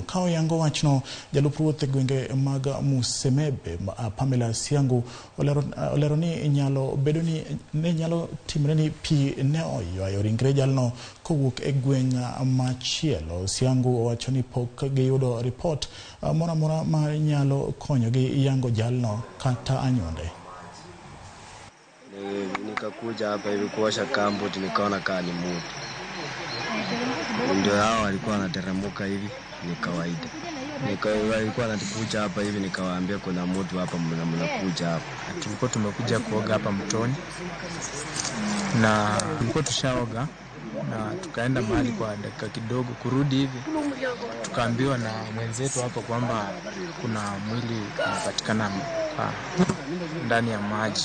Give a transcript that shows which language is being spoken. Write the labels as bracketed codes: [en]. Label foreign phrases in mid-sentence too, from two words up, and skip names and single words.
[luo] Ka oyango wachno, jalup ruoth e gwenge mag Musemebe Pamela Siangu olero ni nyalo timre ni pi ne oywayo ringre jalno kowuok e gweng' machielo. Siangu owacho ni pok giyudo ripot moro amora ma nyalo konyogi yango jalno kata anyuonde. [sw] Nikakuja hapa hivi kuosha kambo, nikaona kaa ni mtu. Ndio hao walikuwa wanateremka hivi, ni kawaida. Walikuwa wanatukuja hapa hivi, nikawaambia kuna mtu hapa mnakuja hapa. Tulikuwa tumekuja kuoga hapa mtoni na tulikuwa tushaoga na tukaenda mahali kwa dakika kidogo, kurudi hivi tukaambiwa na mwenzetu hapo kwamba kuna mwili unapatikana ndani ya maji.